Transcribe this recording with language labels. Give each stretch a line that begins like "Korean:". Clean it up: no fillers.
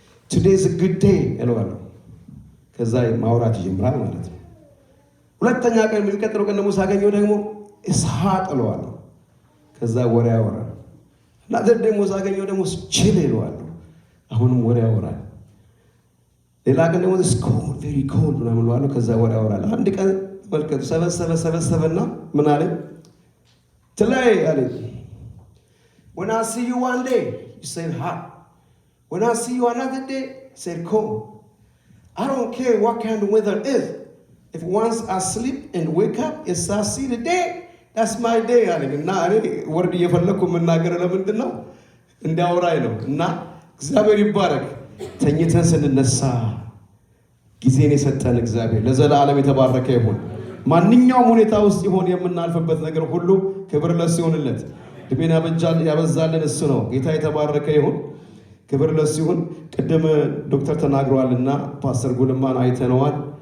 English: ቱዴይዝ ጉድ ዴይ
Amharic: እለዋለሁ። ከዛ ማውራት ይጀምራል ማለት ነው። ሁለተኛ ቀን የሚቀጥለው ቀን ደግሞ ሳገኘው ደግሞ እስሐቅ እለዋለሁ። ከዛ ወሬ ያወራል እና ደግሞ ሳገኘው ደግሞ ችል እለዋለሁ። አሁንም ወሬ ያወራል። ሌላ ቀን ደግሞ
English: ኮልድ ቬሪ ኮልድ
Amharic: ምናምን እለዋለሁ። ከዛ ወሬ ያወራል። አንድ ቀን መልከቱ ሰበሰበና ምን አለኝ? ትለይ አለኝ።
English: when I see you one day you say hot, when I see you another day you say cold. I don't care what kind of weather it is. If once I sleep and wake up as I see the day, that's my day
Amharic: አለኝ። እና እኔ ወርድ እየፈለኩ የምናገር ለምንድን ነው እንዲያወራኝ ነው። እና እግዚአብሔር ይባረክ። ተኝተን ስንነሳ ጊዜን የሰጠን እግዚአብሔር ለዘላለም የተባረከ ይሁን። ማንኛውም ሁኔታ ውስጥ ይሆን የምናልፍበት ነገር ሁሉ ክብር ለእሱ ይሁንለት። ዕድሜን ያበዛልን እሱ ነው። ጌታ የተባረከ ይሁን። ክብር ለእሱ ይሁን። ቅድም ዶክተር ተናግረዋልና ፓስተር ጉልማን አይተነዋል።